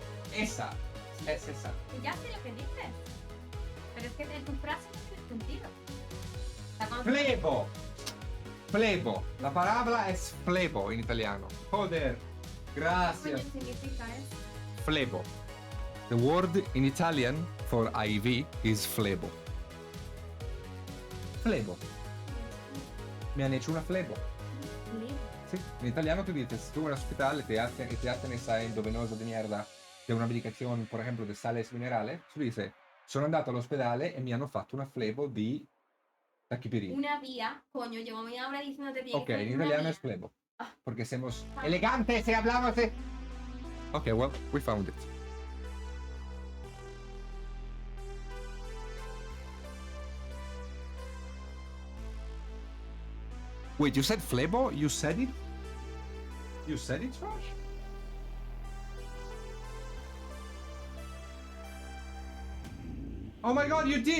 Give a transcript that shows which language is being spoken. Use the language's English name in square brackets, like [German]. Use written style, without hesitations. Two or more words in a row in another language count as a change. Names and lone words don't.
[Spanish] Esa. Es esa. Ya sé lo que dices. Pero es que en tu frase no tiene sentido. O sea, cuando- Flebo. Flebo. La palabra es flebo en italiano. Joder. ¿Qué Gracias. coño significa eso? Flebo. [English] The word in Italian for IV is flebo. [Spanish] Flebo. Mi han hecho una flebo. Libro. Sí, en italiano tú dices, tú en el hospital y te hacen esa endovenosa de mierda de una medicación, por ejemplo, de sales minerales, tú dices, [Italian] sono andato all'ospedale e mi hanno fatto una flebo di tachiperina. [Spanish] Una vía, coño, llevo media hora diciéndote tiene Ok, que ser en una italiano vía. es flebo. Ah. Porque somos Ah. elegantes y hablamos de... [English] Ok, well, we found it. Wait, you said flebo? You said it? You said it, Josh? Oh my god, you did!